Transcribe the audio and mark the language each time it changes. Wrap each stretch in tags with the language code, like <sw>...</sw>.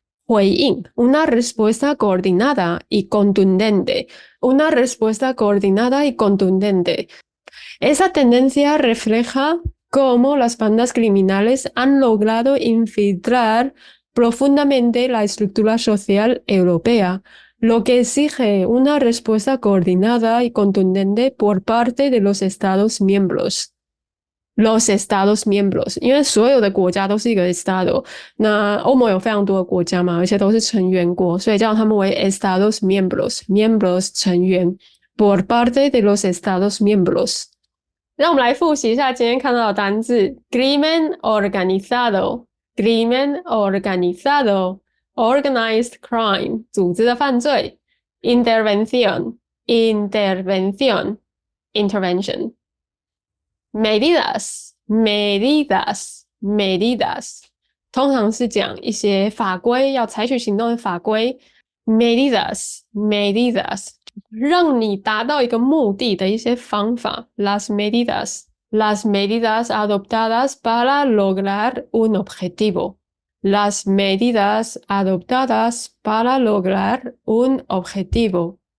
<es>回应 una respuesta coordinada y contundente una respuesta coordinada y contundente Esa tendencia refleja cómo las bandas criminales han logrado infiltrar profundamente la estructura social europea. lo que exige una respuesta coordinada y contundente por parte de los Estados miembros。Los Estados miembros，</es> <zh>因为所有的国家都是一个</zh> <es>Estado，</es> <zh>那欧盟有非常多的国家嘛，而且都是成员国，所以叫他们为</zh> <es>Estados miembros， 成员 por parte de los Estados miembros。</es> <zh>让我们来复习一下今天看到的单字</zh> <es>crimen organizado， crimen organizado，</es> <en>organized crime，</en> <zh>组织的犯罪</zh> <es>intervención， intervención，</es> <zh>intervention。</zh> <es>medidas， medidas， medidas，</es> <zh>通常是讲一些法规，要采取行动的法规</zh> <es>medidas， medidas，</es> <zh>让你达到一个目的的一些方法</zh> <es>las medidas adoptadas para lograr un objetivo las medidas adoptadas para lograr un objetivo</es>